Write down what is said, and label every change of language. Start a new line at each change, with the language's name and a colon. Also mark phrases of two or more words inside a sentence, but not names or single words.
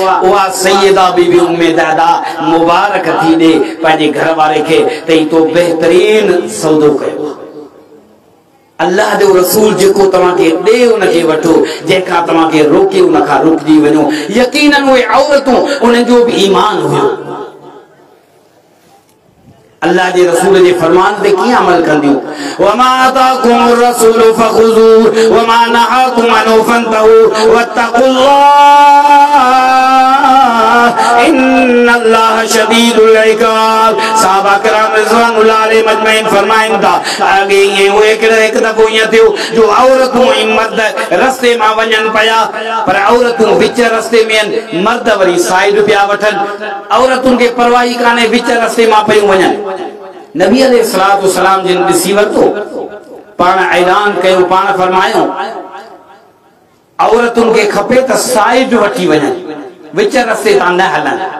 Sindhi: उहा सैयदा बीबी उम्मे दादा मुबारक थी ॾे पंहिंजे घर वारे खे त ही तो बहितरीन सौदो कयो। अल्लाह जो रसूल जेको तव्हांखे ॾे उनखे वठो, जंहिंखां तव्हांखे रोके उनखां रुकिजी वञो। यकीनन उहे औरतूं उन्हनि जो बि ईमान हुयो, अल्लाह जे रसूल जे फरमान ते कीअं अमल कंदियूं।
Arabic: وما آتاكم رسول فخذوه وما نهاكم عنه فانتهوا واتقوا الله إن الله شديد العقاب.
Sindhi: सहाबा किराम
Arabic: رضوان الله عليه أجمعين
Sindhi: फरमाइन था आगे ये वो एक दफ़ो ईअं थियो जो औरतूं ऐं मर्द रस्ते मां वञनि पिया, पर औरतूं विच रस्ते में आहिनि, मर्द वरी साइड पिया वठनि। औरतुनि खे परवाही कान्हे, विच रस्ते मां पियूं वञनि। नबी
Arabic: عليه الصلاة والسلام
Sindhi: जिन ॾिसी वरितो, पाण ऐलान कयो, पाण फरमायो औरतुनि खे खपे त साइड वठी वञनि, विच रस्ते तां न हलनि।